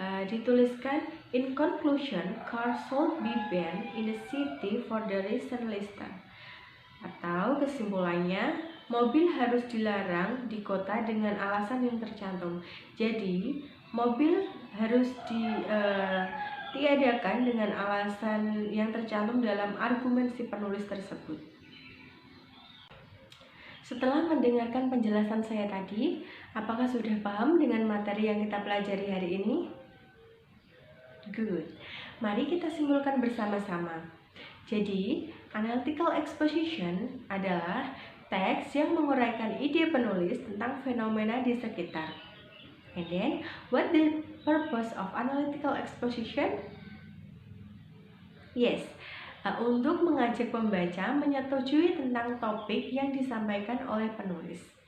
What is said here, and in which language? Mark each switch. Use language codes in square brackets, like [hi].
[en] Dituliskan in conclusion, cars should be banned in the city for the reason listed. [id] Atau kesimpulannya, mobil harus dilarang di kota dengan alasan yang tercantum. Jadi, mobil harus ditiadakan dengan alasan yang tercantum dalam argumen si penulis tersebut. Setelah mendengarkan penjelasan saya tadi, apakah sudah paham dengan materi yang kita pelajari hari ini? [en] Good. [id] Mari kita simpulkan bersama-sama. Jadi, analytical exposition adalah teks yang menguraikan ide penulis tentang fenomena di sekitar. [en] And then, what the purpose of analytical exposition? [id] Yes, untuk mengajak pembaca menyetujui tentang topik yang disampaikan oleh penulis.